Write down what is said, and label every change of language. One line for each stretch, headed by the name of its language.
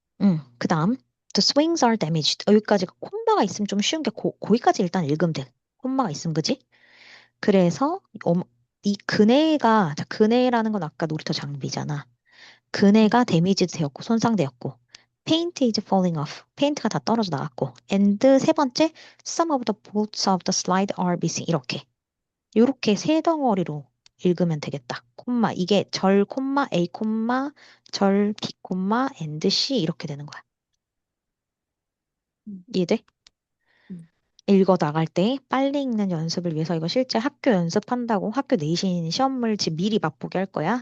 Korean: 응. 그 다음.
English: The swings are damaged.
Korean: 여기까지 콤마가 있으면 좀 쉬운 게 거기까지 일단 읽으면 돼. 콤마가 있으면 그지? 그래서 이 그네가 자, 그네라는 건 아까 놀이터 장비잖아. 음, 그네가 데미지 되었고 손상되었고
English: paint is falling off.
Korean: 페인트가 다 떨어져 나갔고
English: and
Korean: 세 번째
English: some of the bolts of the slide are missing.
Korean: 이렇게 세 덩어리로 읽으면 되겠다. 콤마 이게 절 콤마 A 콤마 절 B 콤마 and C 이렇게 되는 거야. 음, 이해돼? 음, 읽어 나갈 때 빨리 읽는 연습을 위해서 이거 실제 학교 연습한다고 학교 내신 시험을 지금 미리 맛보게 할 거야.